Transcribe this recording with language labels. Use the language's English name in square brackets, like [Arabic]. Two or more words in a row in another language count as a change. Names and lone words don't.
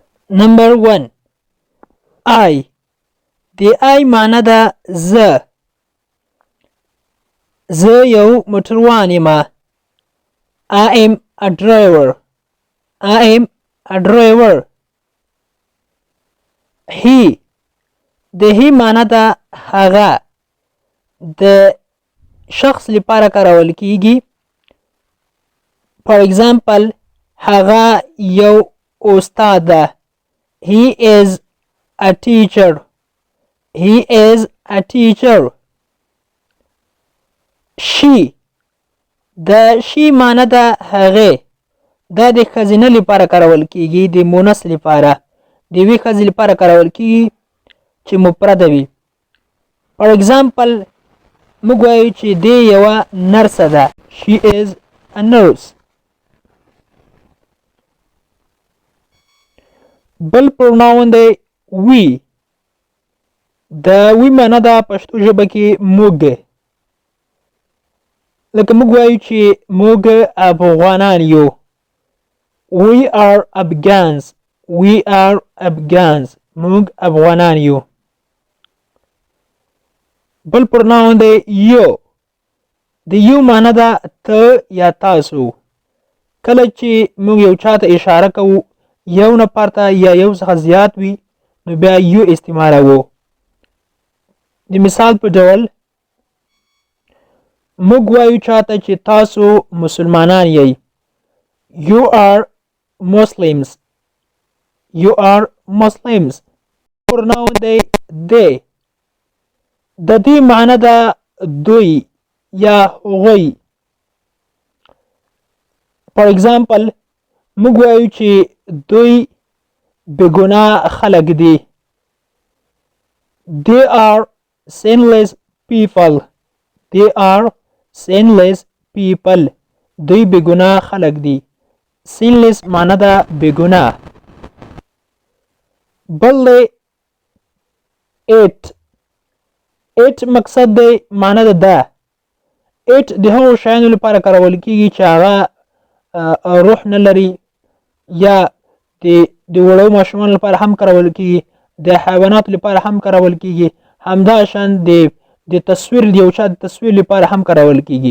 [Pashto] نمبر 1 I د I معنی ده زه یو موټروان یم. [English] I am a driver. I am a driver. [Pashto] He د he معنی ده هغه د شخص لپاره کارول کیږي. [English] For example [Pashto] هغه یو استاد ده. [English] He is a teacher. He is a teacher. [Pashto] She د she معنی ده هغه دا د ښځینه لپاره کارول کیږي د مونث لپاره د یوې ښځې لپاره کارول کیږي چې مفرده وي. [English] For example [Pashto] موږ وایو چې دی یوه نرسه ده. [English] She is a nurse. [Pashto] بل پروناون دی we. د we معنی ده پښتو ژبه کې موږ. لکه موږ وایو چې موږ افغانان یو. [English] We are Afghans. We are Afghans. [Pashto] موږ افغانان یو. بل پروناون دی you. د you معنی ده ته یا تاسو. کله چې موږ یو چاته اشاره کوو یو نفر ته یا یو څخه زیات وي نو بیا you استعمالوو. د مثال په ډول موږ وایو چاته چې تاسو مسلمانان یئ. [English] You are Muslims. You are Muslims. [Pashto] پروناون دی they. د دې معنی ده دوی یا هغوی. [English] For example [Pashto] موږ وایو چې دوی بېګناه خلک دي. [English] They are sinless people. They are sinless people. [Pashto] دوی بېګناه خلک دي. sinless معنی ده بېګناه. بل دی it. it مقصد دی معنی ده ده. it د هغو شیانو لپاره کارول کیږي چې هغه روح نه لري یا د وړو ماشومانو لپاره هم کارول کیږي د حیواناتو لپاره هم کارول کیږي همداشان د تصویر د یو چا د تصویر لپاره هم کارول کیږي.